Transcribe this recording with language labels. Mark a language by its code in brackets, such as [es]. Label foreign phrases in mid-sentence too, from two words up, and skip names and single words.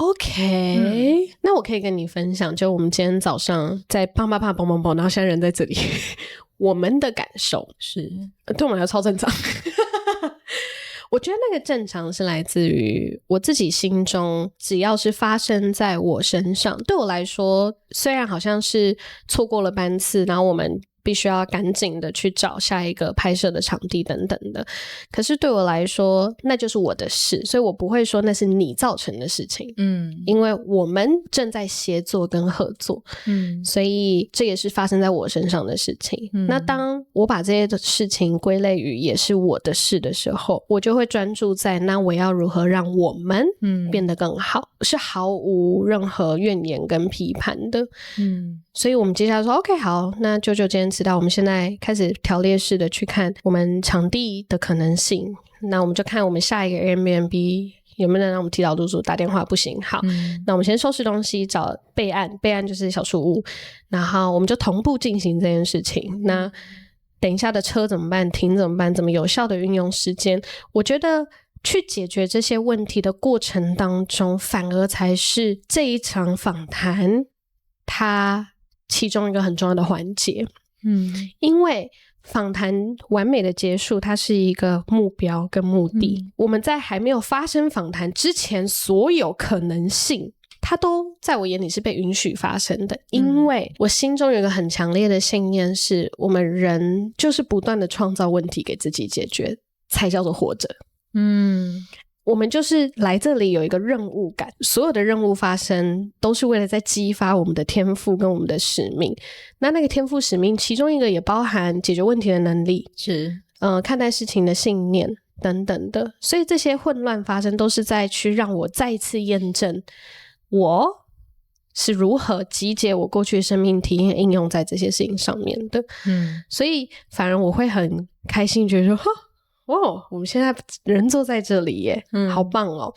[zh] OK，那我可以跟你分享，就我們今天早上在砰，然後現在人在這裡我們的感受是對我們來說超正常我覺得那個正常是來自於我自己心中，只要是發生在我身上，對我來說，雖然好像是錯過了班次，然後我們必須要趕緊的去找下一個拍攝的場地等等的，可是對我來說那就是我的事，所以我不會說那是你造成的事情。因為我們正在協作跟合作，所以這也是發生在我身上的事情。那當我把這些的事情歸類於也是我的事的時候，我就會專注在那我要如何讓我們變得更好，是毫無任何怨言跟批判的。所以我們接下來說 OK 好，那啾啾今天知道我們現在開始條列式的去看我們場地的可能性，那我們就看我們下一個 Airbnb 有沒有人讓我們提早入住，打電話不行，好，那我們先收拾東西，找備案就是小樹屋，然後我們就同步進行這件事情。那等一下的車怎麼辦，停怎麼辦，怎麼有效的運用時間，我覺得去解決這些問題的過程當中，反而才是這一場訪談它其中一個很重要的環節。因為訪談完美的結束，它是一個目標跟目的。我們在還沒有發生訪談之前，所有可能性它都在我眼裡是被允許發生的。因為我心中有一個很強烈的信念，是我們人就是不斷的創造問題給自己解決，才叫做活着。我們就是來這裡有一個任務感，所有的任務發生都是為了在激發我們的天賦跟我們的使命。那個天賦使命其中一個也包含解決問題的能力，是看待事情的信念等等的。所以這些混亂發生都是在去讓我再一次驗證我是如何集結我過去的生命體驗應用在這些事情上面的。所以反而我會很開心，覺得說我們現在人坐在這裡耶，好棒哦！